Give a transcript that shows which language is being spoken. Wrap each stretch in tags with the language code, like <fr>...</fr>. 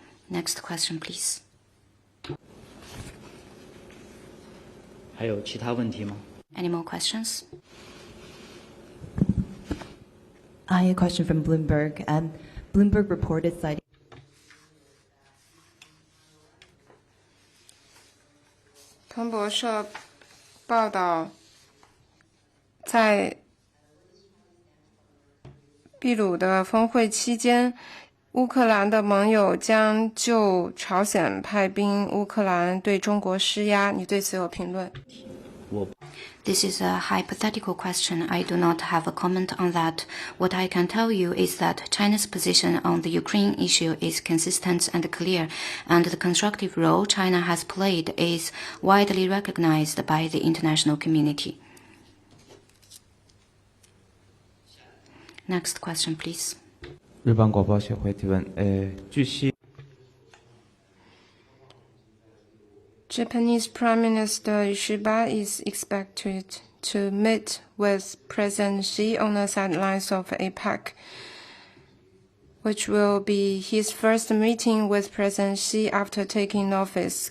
<en>Next question, please.</en> <zh>还有其他问题吗？</zh> <en>Any more questions? I have a question from Bloomberg. Bloomberg reported citing.</en> <zh>彭博社报道，在秘鲁的峰会期间，乌克兰的盟友将就朝鲜派兵乌克兰对中国施压。你对此有评论？</zh> <en>This is a hypothetical question. I do not have a comment on that. What I can tell you is that China's position on the Ukraine issue is consistent and clear, and the constructive role China has played is widely recognized by the international community. Next question, please.</en> <zh>日本广播协会提问：据悉。</zh> <en>Japanese Prime Minister Ishiba is expected to meet with President Xi on the sidelines of APEC, which will be his first meeting with President Xi after taking office.</en>